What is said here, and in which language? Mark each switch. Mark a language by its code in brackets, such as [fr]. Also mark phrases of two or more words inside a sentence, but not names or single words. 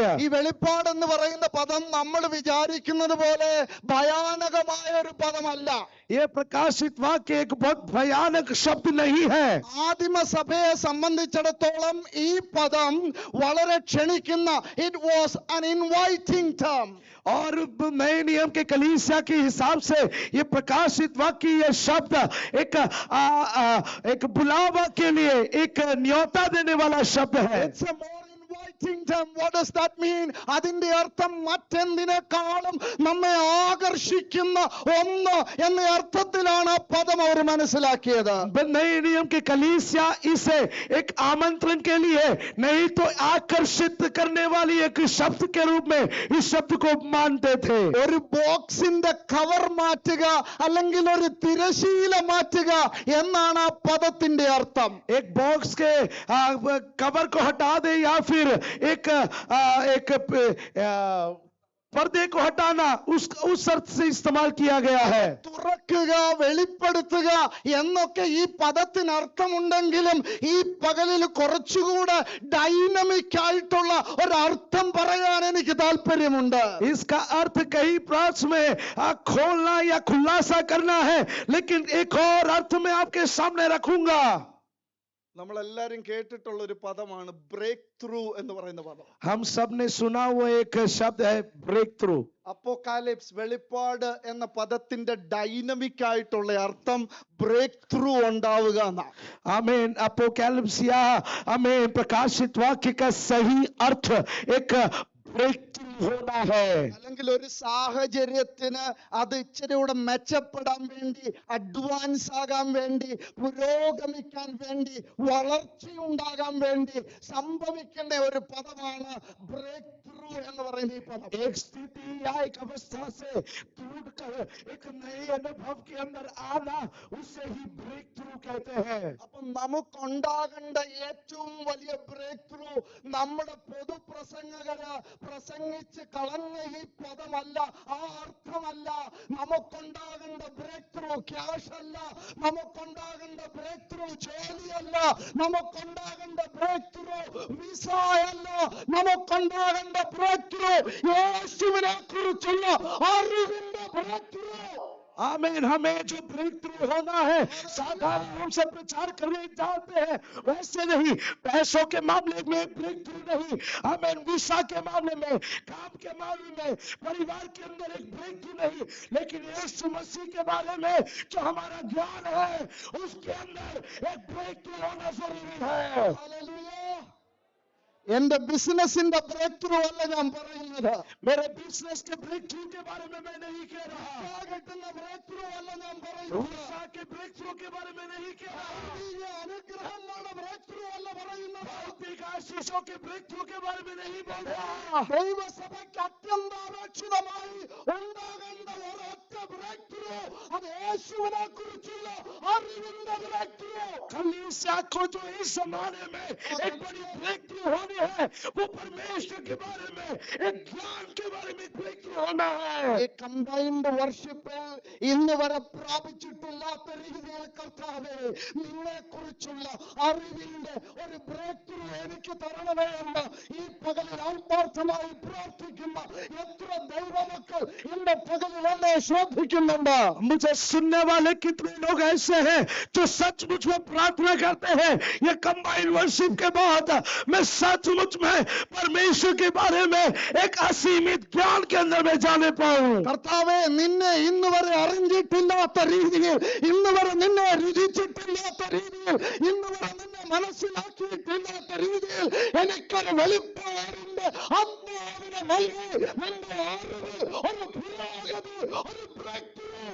[ml] ഈ വെളിപ്പാട് എന്ന് പറയുന്ന പദം നമ്മൾ വിചാരിക്കുന്നത് പോലെ ഭയാനകമായ ഒരു പദമല്ല. [hi] ये प्रकाशित वाक्य एक बहुत भयानक शब्द नहीं है। [ml] ആദിമസഭയെ സംബന്ധിച്ചിടത്തോളം ഈ പദം വളരെ ക്ഷണിക്കുന്ന, [en] It was an inviting term. [hi] और नए नियम के कलीसिया के हिसाब से ये प्रकाशित वाक्य, ये शब्द एक बुलावा के लिए एक न्योता देने वाला शब्द है। [en] It's a more inviting exciting them. What does that mean? [ml] അതിന്റെ അർത്ഥം മറ്റെന്തിനേക്കാളും നമ്മെ ആകർഷിക്കുന്ന ഒന്ന് എന്ന അർത്ഥത്തിലാണ് ആ പദം അവർ മനസ്സിലാക്കിയത്. [hi] नए नियम के कलीसिया इसे एक आमंत्रण के लिए नहीं तो आकर्षित करने वाली एक शब्द के रूप में इस शब्द को मानते थे. [ml] ഒരു ബോക്സിന്റെ കവർ മാറ്റുക അല്ലെങ്കിൽ ഒരു തിരശീല മാറ്റുക എന്നാണ് ആ പദത്തിന്റെ അർത്ഥം. [hi] एक बॉक्स के कवर को हटा दे या फिर एक पर्दे को हटाना उस अर्थ से इस्तेमाल किया गया है. [ml] തുറക്കുക, വെളിപ്പെടുത്തുക എന്നൊക്കെ ഈ പദത്തിന് അർത്ഥമുണ്ടെങ്കിലും ഈ പകലിൽ കുറച്ചുകൂടെ ഡൈനമിക് ആയിട്ടുള്ള ഒരു അർത്ഥം പറയാൻ എനിക്ക് താല്പര്യമുണ്ട്. [hi] इसका अर्थ कई प्रार्थ में खोलना या खुलासा करना है, लेकिन एक और अर्थ में आपके सामने रखूंगा. [ml] നമ്മളെല്ലാരും കേട്ടിട്ടുള്ള ഒരു പദമാണ് [en] break through [ml] എന്ന് പറയുന്ന പദം. [hi] हम सब ने सुना हुआ एक शब्द है [en] break through. [ml] അപ്പോകാലിപ്സ്, വെളിപ്പാട് എന്ന പദത്തിന്റെ ഡൈനമിക് ആയിട്ടുള്ള അർത്ഥം [en] break through [ml] ഉണ്ടാവുക എന്നാണ്. [hi] आमीन. अपोकैलिप्स या आमीन प्रकाशित वाक्य का सही अर्थ एक [en] break through [hi] होना है. [ml] അല്ലെങ്കിൽ ഒരു സാഹചര്യത്തിന് അത് ഇച്ചിരി കൂടെ മെച്ചപ്പെടാൻ വേണ്ടി, അഡ്വാൻസ് ആകാൻ വേണ്ടി, പുരോഗമിക്കാൻ വേണ്ടി, വളർച്ചയുണ്ടാകാൻ വേണ്ടി സംഭവിക്കേണ്ട ഒരു പദമാണ് [en] break through [ml] എന്ന് പറയുന്ന ഈ പദം. [hi] एक स्थिति या एक अवस्था से टूटकर एक नए अनुभव के अंदर आना, उसे ही [en] break through [hi] कहते हैं. [ml] അപ്പൊ നമുക്കുണ്ടാകേണ്ട ഏറ്റവും വലിയ [en] break through [ml] നമ്മുടെ പൊതുപ്രസംഗകര് പ്രസംഗിച്ച് കളഞ്ഞ ഈ പദമല്ല, ആ അർത്ഥമല്ല. നമുക്കുണ്ടാകേണ്ട [en] break through [ml] ക്യാഷ് അല്ല, നമുക്കുണ്ടാകേണ്ട [en] break through [ml] ജോലിയല്ല, നമുക്കുണ്ടാകേണ്ട [en] break through [ml] വിസ അല്ല, നമുക്കുണ്ടാകേണ്ട [en] break through [ml] യേശുവിനെ കുറിച്ചുള്ള അറിവിന്റെ [en] break through. [hi] आमीन. हमें जो [en] break through [hi] होना है साधारण रूप से प्रचार करने जाते हैं वैसे नहीं. पैसों के मामले में [en] break through [hi] नहीं. आमीन. विसा के मामले में, काम के मामले में, परिवार के अंदर एक [en] break through [hi] नहीं, लेकिन यीशु मसीह के बारे में जो हमारा ज्ञान है उसके अंदर एक [en] break through [hi] होना जरूरी है. [ml] ഹല്ലേലൂയ. എന്റെ ബിസിനസിന്റെ [en] break through [ml] അല്ല ഞാൻ പറയുന്നത്. [hi] मेरे बिजनेस के [en] break through [hi] के बारे में मैं नहीं कह रहा. [ml] കിട്ടുന്ന [en] break through [ml] അല്ല ഞാൻ പറയുന്നത്. [hi] विसा के [en] break through [hi] के बारे में नहीं कह रहा. [ml] ഈ അനുഗ്രഹങ്ങളുടെ [en] break through [ml] അല്ല പറയുന്നത്. [hi] भौतिक आशीषों के [en] break through [hi] के बारे में नहीं बोल रहा. [ml] ദൈവസഭയ്ക്ക് അത്യന്താപേക്ഷിതമായി ഉണ്ടാകേണ്ട ഒരൊറ്റ [en] break through, [ml] അത് യേശുവിനെ കുറിച്ചുള്ള അറിവിന്റെ [en] break through. [hi] कलीसिया को जो इस जमाने में एक बड़ी [en] break through [hi] होनी है, वो परमेश्वर के बारे में, एक ज्ञान के बारे में ब्रेक थ्रू होना है. [ml] ഈ [en] combined worship [ml] ഇന്ന് വരെ പ്രാപിച്ചിട്ടില്ലാത്ത രീതിയിൽ കർത്താവേ, നിന്നെ കുറിച്ചുള്ള അറിവിന്റെ ഒരു [en] break through [ml] എനിക്ക് തരണമേ എന്ന് ഈ പകലിൽ ആത്മാർത്ഥമായി പ്രാർത്ഥിക്കുന്ന എത്ര ദൈവമക്കൾ ഇന്ന് പകലിൽ എന്നെ ശ്രദ്ധിക്കുന്നുണ്ട്. [hi] मुझे सुनने वाले कितने लोग ऐसे हैं जो सचमुच में प्रार्थना करते हैं, ये [en] combined worship [hi] के बाद मैं सचमुच में परमेश्वर के बारे में एक असीमित ज्ञान के अंदर में जाने पाऊं. [ml] കർത്താവേ, നിന്നെ ഇന്ന് വരെ അറിഞ്ഞിട്ടില്ലാത്ത രീതിയിൽ, ഇന്ന് വരെ നിന്നെ രുചിച്ചിട്ടില്ലാത്ത രീതിയിൽ, ഇന്ന് വരെ നിന്നെ മനസ്സിലാക്കിയിട്ടില്ലാത്ത രീതിയിൽ എനിക്കൊരു വെളിപ്പാടിന്റെ ആത്മാവിനെ നൽകി നിന്റെ അറിവ് ഒരു പുരോഗതി, ഒരു [en] break through.